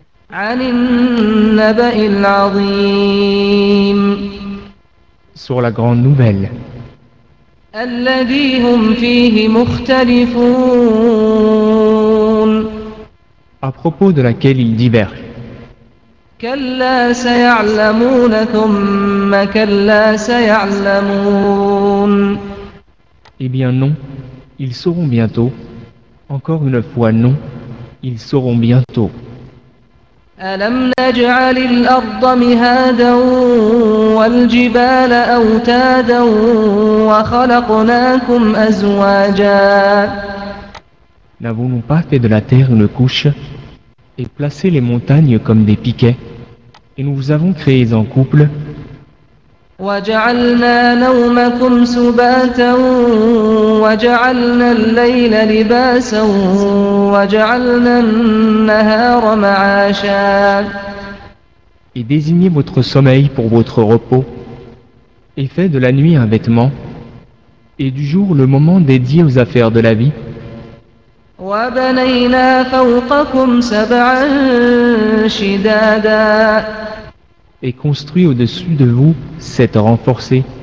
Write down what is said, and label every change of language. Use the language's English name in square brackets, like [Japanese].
[Arabic] عن النبأ العظيم. [French] Sur la grande nouvelle. [Arabic] الذي هم فيه مختلفون. [French] À propos de laquelle ils divergent. [Arabic] كلا سيعلمون ثم كلا سيعلمون. [French] Eh bien non, ils sauront bientôt. Encore une fois non, ils sauront bientôt. [Arabic] ألم نجعل الأرض مهادا والجبال أوتادا وخلقناكم أزواجا. [French] N'avons-nous pas fait de la terre une couche et placé les montagnes comme des piquets et nous vous avons créé en couple. [Arabic] وجعلنا نومكم سباتا وجعلنا الليل لباسا وجعلنا النهار معاشا. [French] Et désignez votre sommeil pour votre repos, et faites de la nuit un vêtement, et du jour le moment dédié aux affaires de la vie. [Arabic] وبنينا فوقكم سبعا شدادا. [French] Et construit au-dessus de vous cette renforcée.